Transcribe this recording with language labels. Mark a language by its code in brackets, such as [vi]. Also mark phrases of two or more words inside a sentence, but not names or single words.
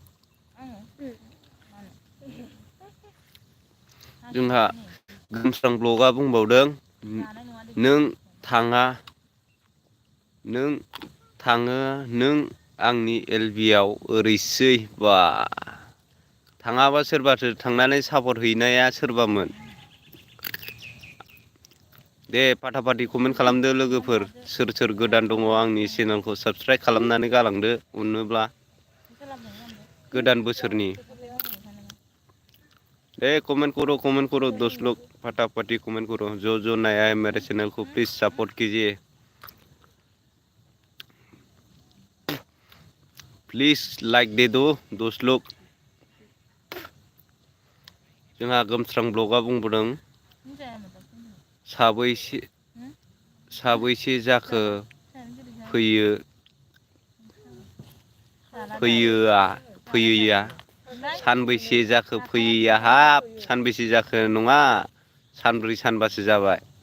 [brx] जोंहा गोमस्रां ब्लगआ बुंबावदों नों थाङा नों थाङो नों आंनि एलबियाव ओरैसै बा थाङाबा सोरबाथो थांनानै सापर्ट हैनाया सोरबामोन दे फाटा फाटि कमेन्ट खालामदो लोगोफोर सोर सोर गोदान दङ आंनि चेनेलखौ साबस्क्राइब खालामनानै गालांदो अनोब्ला गोदान बोसोरनि [hi] दे कमेंट करो दोस्त लोग फटाफटी कमेंट करो जो नया है मेरे चैनल को प्लीज सपोर्ट कीजिए प्लीज लाइक दे दो दोस्त लोग [brx] जोंहा गोमस्रां ब्लगआ बुंबोदों साबैसे जाखो फैयैया सानबैसे जाखो फैयैया हाब सानबैसे जाखो नङा सानब्रै सानबासो जाबाय